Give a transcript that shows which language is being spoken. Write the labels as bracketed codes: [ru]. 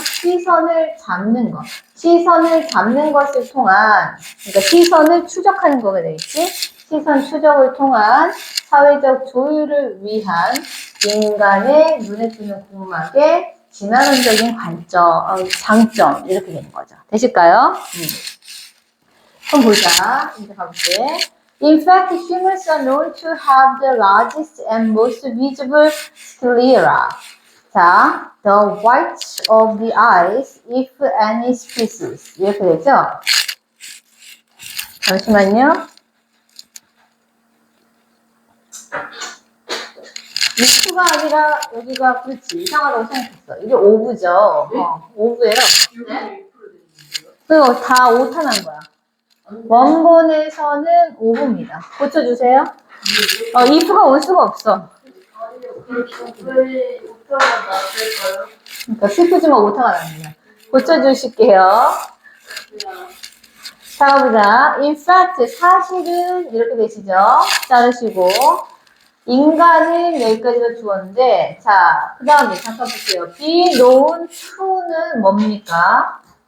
[ko] 시선을 잡는 거. 시선을 잡는 것을 통한, 그러니까 시선을 추적하는 거가 되겠지? 시선 추적을 통한 사회적 조율을 위한 인간의 눈에 띄는 복막의 진화론적인 장점, 이렇게 되는 거죠. 되실까요? 그럼 보자. 이제 가볼게. [en] In fact, humans are known to have the largest and most visible sclera. 자, the whites of the eyes, if any species. [ko] 이렇게 되죠? 잠시만요. if가 아니라 여기가 그렇지. 이상하다고 생각했어. 이게 o브죠. o브예요. 네? 그거 다 오타난 거야. 원본에서는 o브입니다. 고쳐주세요. if가 올 수가 없어. 그러니까 슬프지만 오타가 납니다. 고쳐주실게요. 자, 보자. In fact, 사실은 이렇게 되시죠? 자르시고 인간은 여기까지가 주었는데 자, 그 다음에 잠깐 볼게요. be known to는 뭡니까?